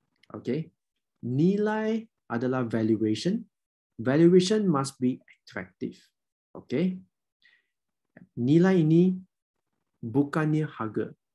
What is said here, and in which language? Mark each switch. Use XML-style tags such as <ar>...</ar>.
<ms>Okay, nilai adalah valuation.</ms> <en>Valuation must be attractive.</en> <ms>Okay, nilai ini bukannya harga.</ms>